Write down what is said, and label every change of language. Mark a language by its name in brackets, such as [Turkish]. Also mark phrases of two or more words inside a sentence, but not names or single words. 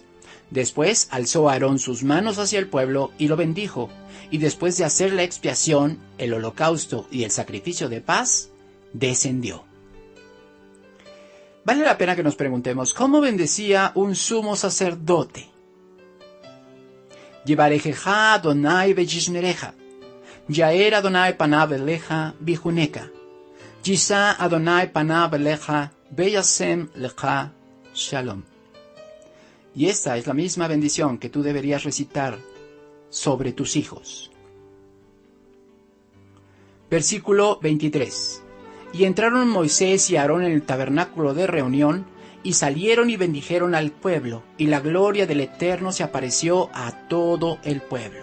[Spanish] Después alzó Aarón sus manos hacia el pueblo y lo bendijo, y después de hacer la expiación, el holocausto y el sacrificio de paz, descendió. Vale la pena que nos preguntemos, ¿cómo bendecía un sumo sacerdote? [Hebrew] יברכך אדוני וישמרך, יאר אדוני פניו אליך ויחנך, ישא אדוני פניו אליך וישם לך שלום. [Spanish] Y esta es la misma bendición que tú deberías recitar sobre tus hijos. Versículo 23. Y entraron Moisés y Aarón en el tabernáculo de reunión, y salieron y bendijeron al pueblo, y la gloria del Eterno se apareció a todo el pueblo.